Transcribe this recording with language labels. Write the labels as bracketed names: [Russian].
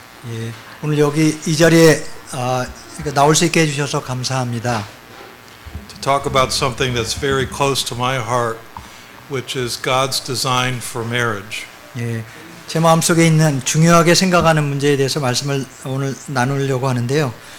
[Korean] 예, 오늘 여기 이 자리에 나올 수 있게 해주셔서 감사합니다. [English] To talk about something that's very close to my heart, which is God's design for marriage. [Korean] 예, 제 마음속에 있는 중요하게 생각하는 문제에 대해서 말씀을 오늘 나누려고 하는데요.